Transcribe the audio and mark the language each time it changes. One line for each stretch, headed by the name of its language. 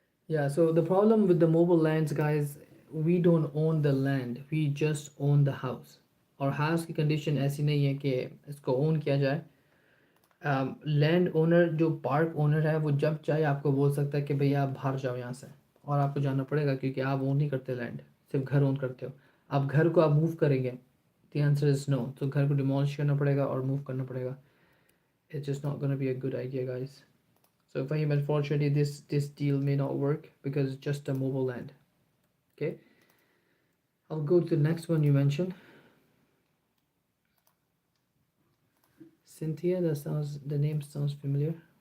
English: Yeah, so the problem with the mobile lands, guys, we don't own the land, we just own the house.
Hindi: और house की condition ऐसी नहीं है कि इसको own किया जाए. लैंड ओनर जो पार्क ओनर है वो जब चाहे आपको बोल सकता है कि भैया आप बाहर जाओ यहाँ से, और आपको जाना पड़ेगा क्योंकि आप ओन नहीं करते लैंड, सिर्फ घर ओन करते हो. आप घर को आप मूव करेंगे,
English: The answer is no.
Hindi: तो घर को डिमोलिश करना पड़ेगा और मूव करना पड़ेगा.
English: It's just not gonna be a good idea guys. So Fahim, unfortunately, this deal may not work because it's just a mobile land. Okay, I'll go to the next one you mentioned. Cynthia, the name sounds familiar.